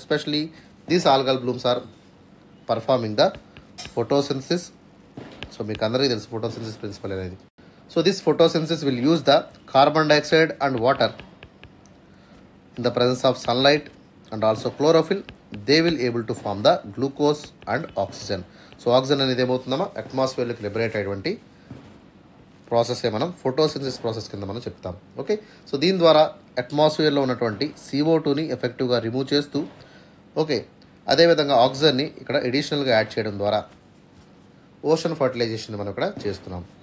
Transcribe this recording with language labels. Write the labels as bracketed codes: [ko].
[en] Especially these algal blooms are performing the photosynthesis. [te] So మీకు అందరికీ తెలుసు ఫోటోసిన్సిస్ ప్రిన్సిపల్ అనేది. [en] So this photosynthesis will use the carbon dioxide and water in the presence of sunlight and also chlorophyll. They will able to form the glucose and oxygen. [te] So oxygen అనేది ఏమవుతుందమ్మా అట్మాస్ఫియర్లోకి liberate అయ్యేటువంటి ప్రాసెస్సే మనం photosynthesis process కింద మనం చెప్తాం. Okay, so దీని ద్వారా అట్మాస్ఫియర్లో ఉన్నటువంటి CO2ని ఎఫెక్టివ్గా రిమూవ్ చేస్తూ, ఓకే, అదేవిధంగా ఆక్సిజన్ని ఇక్కడ ఎడిషనల్గా యాడ్ చేయడం ద్వారా ఓషన్ ఫర్టిలైజేషన్ మనం ఇక్కడ చేస్తున్నాం.